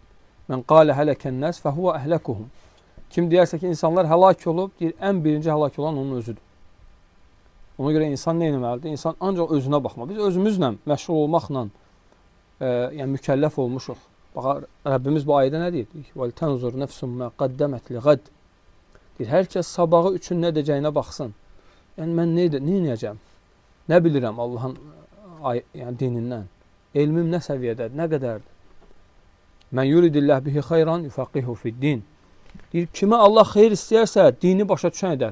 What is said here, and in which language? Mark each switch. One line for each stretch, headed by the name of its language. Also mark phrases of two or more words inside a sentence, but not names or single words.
Arabic: من قال هلك الناس فهو أهلكهم.
Azerbaijani: Kim deyərsə ki, insanlar həlak olub, deyir, ən birinci həlak olan onun özüdür. Ona görə insan nə etməlidir? İnsan ancaq özünə baxmalı. Biz özümüzlə məşğul olmaqla yəni mükəlləf olmuşuq. Bax, Rəbbimiz bu ayədə nə deyir?
Arabic: وَلْتَنْظُرْ نَفْسٌ مَا قَدَّمَتْ لِغَدْ.
Azerbaijani: Deyir, hər kəs sabahı üçün nə edəcəyinə baxsın. Yəni, mən nə edəcəm? Nə bilirəm Allahın dinindən? Elmim nə səviyyədədir, nə qədərdir?
Arabic: من يرد الله به خيرا يفقهه في الدين.
Azerbaijani: Deyir, kimə Allah xeyir istəyərsə, dini başa düşən edər.